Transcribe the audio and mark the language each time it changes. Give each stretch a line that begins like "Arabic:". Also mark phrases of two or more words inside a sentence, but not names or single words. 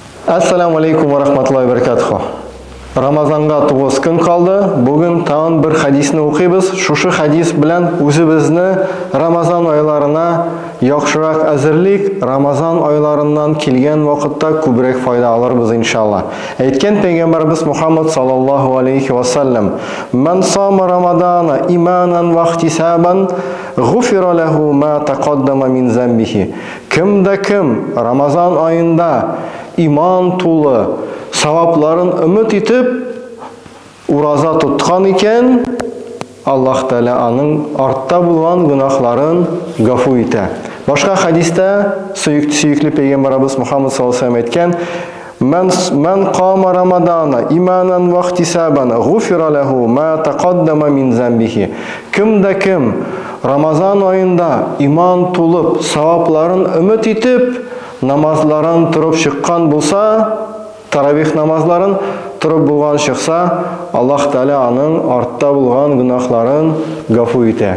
Arabic: السلام عليكم ورحمة الله وبركاته.
Uzbek: Ramazonga 9 kun qoldi. Bugun tag'in bir hadisni o'qiymiz. Shu hadis bilan o'zimizni Ramazon oylarına yaxshiroq azirlik, Ramazon oylaridan kelgan vaqtda ko'proq foyda olamiz inshaalloh. Aytgan payg'ambarimiz Muhammad
Arabic: صلى الله عليه وسلم: "من صام رمضان إيمانا واحتسابا غفر له ما تقدم من ذنبه."
Uzbek: Kim Ramazon oyında iman to'li savoblarin umid etib uroza tutgan ekan, Alloh taolo uning ortda bo'lgan gunohlarini g'afur etadi. Boshqa hadisda suyukli payg'ambarimiz Muhammad
Arabic: صلى الله عليه وسلم
Uzbek: aytgan:
Arabic: "من قام رمضان إيمانا واحتسابا غفر له ما تقدم من ذنبه."
Uzbek: Kim Ramazon oyında iman to'lib savoblarini umid etib namazlarini turib chiqqan bo'lsa, taravih namazlarini turib bo'lgan chiqsa, Alloh taolo uning ortda bo'lgan gunohlarini g'afur etadi.